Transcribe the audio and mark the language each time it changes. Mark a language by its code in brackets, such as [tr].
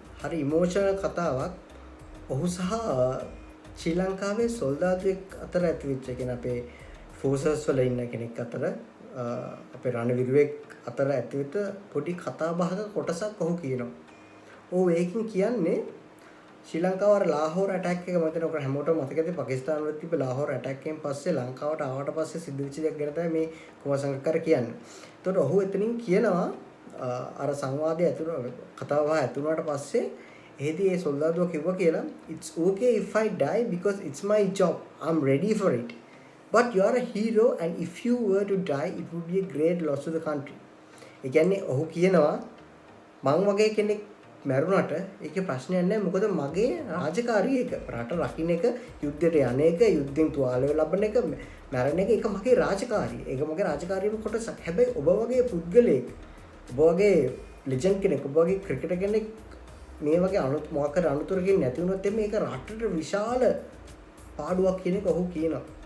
[si] හරි ඉමෝෂනල් කතාවක්. ඔහු සහ ශ්‍රී ලංකාවේ සොල්දාදුවෙක් අතර ඇතිවෙච්ච, කියන්නේ අපේ ෆෝසර්ස් වල ඉන්න කෙනෙක් අතර, අපේ රණවිරුවෙක් අතර ඇතිවෙච්ච පොඩි කතා බහක කොටසක් ඔහු කියනවා. ඔහු ඒකෙන් කියන්නේ ශ්‍රී ලංකාව අර ලාහෝර් ඇටැක් එක මතන ඔක හැමෝටම මතකද? පාකිස්තාන වල තිබ්බ ලාහෝර් ඇටැක් එකෙන් පස්සේ ලංකාවට ආවට පස්සේ සිද්ධ වෙච්ච දෙයක් ගැන තමයි මේ කුමාර් සංගක්කාර කියන්නේ. ඒතකොට ඔහු එතනින් කියනවා අර සංවාදය ඇතුළත කතාව ඇතුළට පස්සේ එහෙදී ඒ සොල්දාදුව කිව්වා කියලා, [en] it's okay if I die because it's my job, I'm ready for it, but you are a hero and if you were to die it would be a great loss to the country. [si] ඒ කියන්නේ ඔහු කියනවා මං වගේ කෙනෙක් මැරුණට ඒකේ ප්‍රශ්නයක් නැහැ, මොකද මගේ රාජකාරිය එක රට රකින්න එක, යුද්ධයට යන එක, යුද්ධෙන් තුවාල ලබන එක, මැරෙන එක, ඒක මගේ රාජකාරිය. ඒක මගේ රාජකාරියම කොටසක්. හැබැයි ඔබ වගේ පුද්ගලයෙක්, ඔබ වගේ ලෙජන්ඩ් කෙනෙක්, ඔබ වගේ ක්‍රිකටර් කෙනෙක් මේ වගේ මොකක් හරි අනුතරකින් නැති වුණොත් මේක රටට විශාල පාඩුවක් කියන එක ඔහු කියනවා.